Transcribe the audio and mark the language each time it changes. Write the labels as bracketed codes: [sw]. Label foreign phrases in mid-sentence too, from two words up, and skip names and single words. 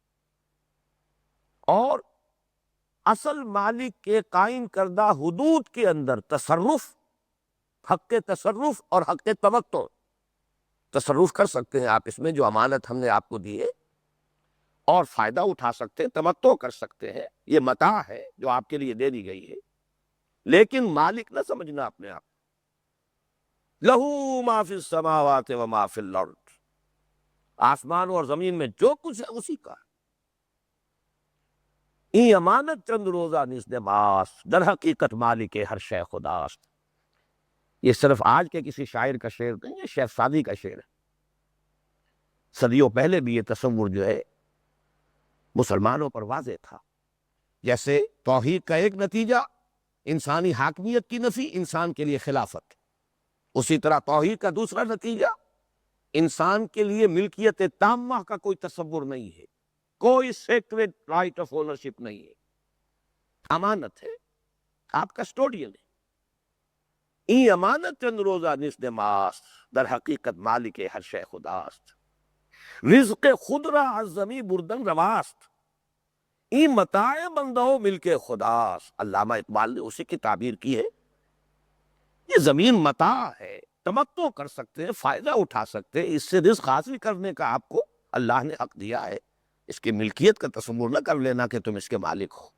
[ur] اور اصل مالک کے قائم کردہ حدود کے اندر تصرف، حق تصرف اور حق تمتع، تصرف کر سکتے ہیں آپ اس میں جو امانت ہم نے آپ کو دی ہے، اور فائدہ اٹھا سکتے ہیں، تمتع کر سکتے ہیں، یہ متاع ہے جو آپ کے لیے دے دی گئی ہے، لیکن مالک نہ سمجھنا اپنے آپ۔ [ar] لہو ما فی السماوات و ما فی الارض، [ur] آسمان اور زمین میں جو کچھ ہے اسی کا ہے۔ [fa] ای امانت چند روزہ نزد ماست، در حقیقت مالک ہر شے خداست۔ [ur] یہ صرف آج کے کسی شاعر کا شعر نہیں، یہ شیخ سعدی کا شعر ہے۔ صدیوں پہلے بھی یہ تصور جو ہے مسلمانوں پر واضح تھا۔ جیسے توحید کا ایک نتیجہ انسانی حاکمیت کی نفی، انسان کے لیے خلافت، اسی طرح توحید کا دوسرا نتیجہ انسان کے لیے ملکیت تامہ کا کوئی تصور نہیں ہے، کوئی [en] sacred right of ownership [ur] نہیں ہے، امانت ہے، آپ کسٹوڈین ہے۔ [fa] ای امانت چند روزہ نزد ماست، در حقیقت مالک ہر شے خداست۔ رزق خود را از زمی بردن رواست، ای متاع بندہ ملک خداست۔ [ur] علامہ اقبال نے اسی کی تعبیر کی ہے، یہ زمین متاع ہے، تمتع کر سکتے ہیں، فائدہ اٹھا سکتے ہیں، اس سے رزق حاصل کرنے کا آپ کو اللہ نے حق دیا ہے، اس کی ملکیت کا تصور نہ کر لینا کہ تم اس کے مالک ہو۔